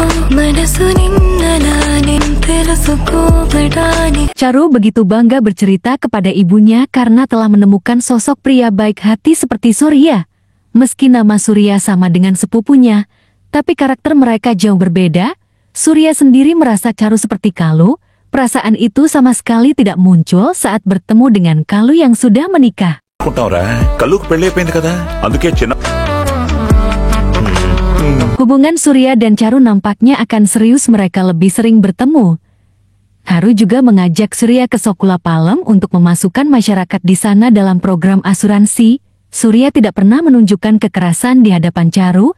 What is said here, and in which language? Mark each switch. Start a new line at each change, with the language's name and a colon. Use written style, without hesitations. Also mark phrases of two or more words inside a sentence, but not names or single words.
Indonesian: Charu begitu bangga bercerita kepada ibunya karena telah menemukan sosok pria baik hati seperti Surya. Meski nama Surya sama dengan sepupunya, tapi karakter mereka jauh berbeda. Surya sendiri merasa Charu seperti Kalu. Perasaan itu sama sekali tidak muncul saat bertemu dengan Kalu yang sudah menikah.
Telugu: కళ్ళుకు పెళ్ళైపోయింది కదా అందుకే చిన్న
Indonesian: Hubungan Surya dan Charu nampaknya akan serius, mereka lebih sering bertemu. Haru juga mengajak Surya ke Sokula Palem untuk memasukkan masyarakat di sana dalam program asuransi. Surya tidak pernah menunjukkan kekerasan di hadapan Charu.